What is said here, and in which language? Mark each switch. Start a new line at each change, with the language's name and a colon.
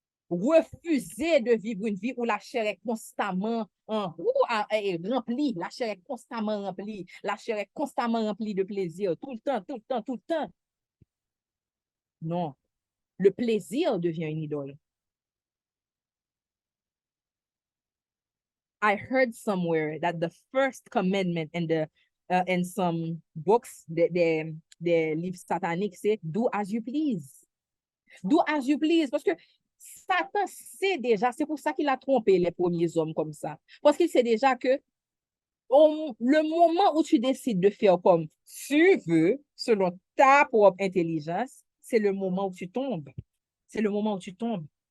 French: Refusez de vivre une vie où la chair est constamment remplie. La chair est constamment remplie. La chair est constamment remplie de plaisir. Tout le temps, tout le temps, tout le temps. Non. Le plaisir devient une idole.
English: I heard somewhere that the first commandment in some books,
French: des livres sataniques, c'est
English: do as you please. Do as you please.
French: Parce que Satan sait déjà, c'est pour ça qu'il a trompé les premiers hommes comme ça. Parce qu'il sait déjà que le moment où tu décides de faire comme tu veux, selon ta propre intelligence, c'est le moment où tu tombes. C'est le moment où tu tombes.